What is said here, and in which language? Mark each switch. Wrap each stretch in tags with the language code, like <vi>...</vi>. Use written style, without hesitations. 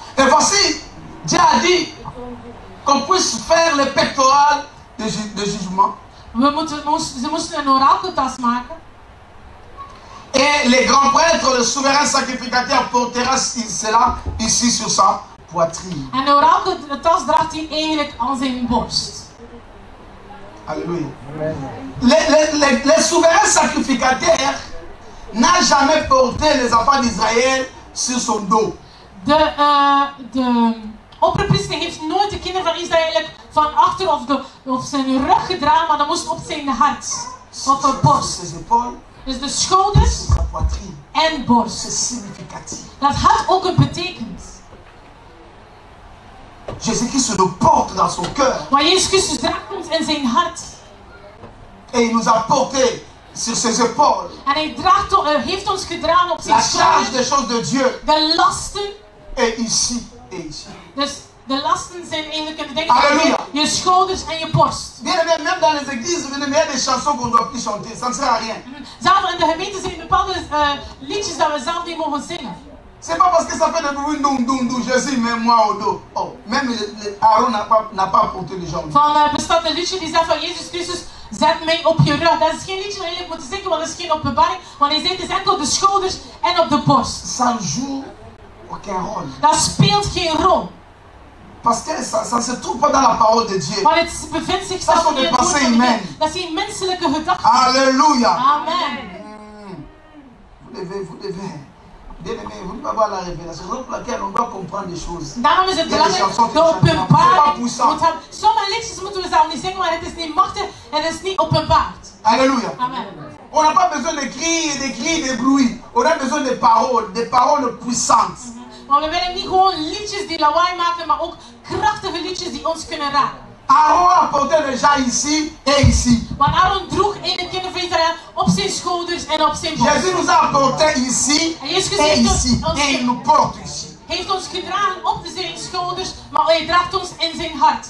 <fr>Et voici, Dieu a dit qu'on puisse faire le pectoral de jugement.</fr> <nl>Ze moesten een orakeltas maken.</nl> <fr>Et les grands prêtres, le souverain sacrificateur, portera cela ici sur sa poitrine.</fr> <nl>En de orakeltas draagt hij eigenlijk aan zijn borst.</nl> <fr>Alléluia. Les souverains sacrificateurs n'a jamais porté les enfants d'Israël sur son dos.</fr> <nl>De opperpriester heeft nooit de kinderen van Israël van achter of zijn rug gedragen, maar dat moest op zijn hart. Op de borst. Dus de schouders en borst. Dat had ook een betekenis.</nl> <fr>Jésus-Christ le porte dans son cœur.</fr> <nl>Maar Jezus Christus draagt ons in zijn hart.</nl> <fr>Et il nous a porté sur ses épaules.</fr> <nl>En hij heeft ons gedragen op zijn</nl> <fr>la charge des choses de Dieu.</fr> <nl>De lasten.</nl> <fr>Et ici et ici.</fr> <nl>Dus de lasten zijn eigenlijk een ding</nl> <fr>Alléluia.</fr> <nl>Je schouders en je borst.</nl> <fr>Bien aimé, même dans les églises, il y a des chansons qu'on ne doit plus chanter. Ça ne sert à rien.</fr> <nl>Zelfs in de gemeente zijn bepaalde liedjes dat we zelf niet mogen zingen.</nl> <fr>C'est pas parce que ça fait des bruits doum, Jésus met moi au dos. Oh, même Aaron n'a pas porté les jambes.</fr> <nl>Van bestaat een liedje die zegt van Jezus Christus, zet mij op je rug. Dat is geen liedje dat je moet zingen, want dat is geen openbaring. Want hij zegt het is enkel op de schouders en op de borst.</nl> <fr>Ça joue aucun rôle.</fr> <nl>Dat speelt geen rol.</nl> <fr>Parce que ça ne se trouve pas dans la parole de Dieu.</fr> <nl>Maar het bevindt zich zelfs in het woord van de Heer. Dat zijn menselijke gedachten.</nl> <fr>Alléluia. Amen. Vous devez. Bien aimé, vous devez avoir la révélation. C'est pour laquelle on doit comprendre des choses.</fr> <nl>Daarom is het belangrijk de openbaring. Sommige liedjes moeten we zelf niet zingen, maar het is niet machtig en het is niet openbaard.</nl> <fr>Alléluia. Amen. On n'a pas besoin de cris, de bruit. On a besoin de paroles puissantes.</fr> <nl>Maar we willen niet gewoon liedjes die lawaai maken, maar ook krachtige liedjes die ons kunnen raken.</nl> <fr>Aaron a porté les gens ici et ici.</fr> <nl>Want Aaron droeg in de kinderen van Israël op zijn schouders en op zijn borst.</nl> <fr>Jésus nous a porté ici et ici. Et il nous porte ici.</fr> <nl>Heeft ons gedragen op zijn schouders, maar hij draagt ons in zijn hart.</nl>